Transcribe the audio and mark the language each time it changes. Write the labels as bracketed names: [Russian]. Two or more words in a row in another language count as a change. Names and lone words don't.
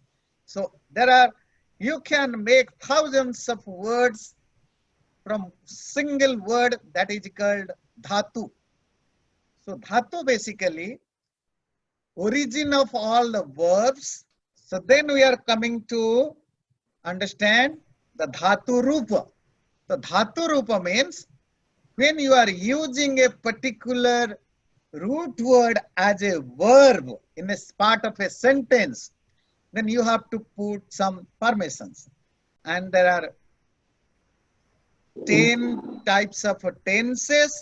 [English] So you can make thousands of words from single word, that is called dhatu. So dhatu basically origin of all the verbs. So then we are coming to understand the [Sanskrit] dhatu rupa. [English] The [Sanskrit] dhatu rupa [English] means when you are using a particular root word as a verb in a part of a sentence, then you have to put some permissions. And there are 10 types of tenses.